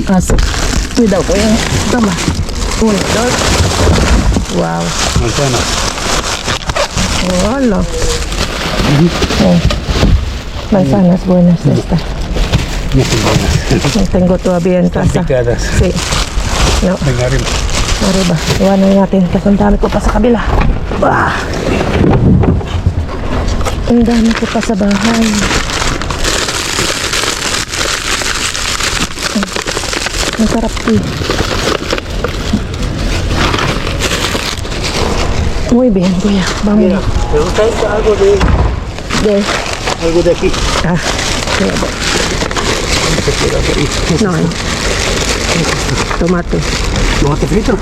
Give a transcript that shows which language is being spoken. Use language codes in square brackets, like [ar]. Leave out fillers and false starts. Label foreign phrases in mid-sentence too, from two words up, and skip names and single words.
[es] Así. Cuidado, cuya. Toma. 1, 2. Wow. Manzana. Hola. Manzanas buenas estas. No son buenas. No tengo todavía en Están casa. picadas. Sí. No. Venga, arriba. Arriba. [tl] Iwanan natin kasi ang dami ko pa sa kabila. Bah! Ang dami ko pa sa bahay. Ang sarap eh. [es] Muy bien, kuya. Vamos. Mira, ¿te gusta algo De... de aquí? Ah, mira, bo. No, tomate. ¿Tomate frito?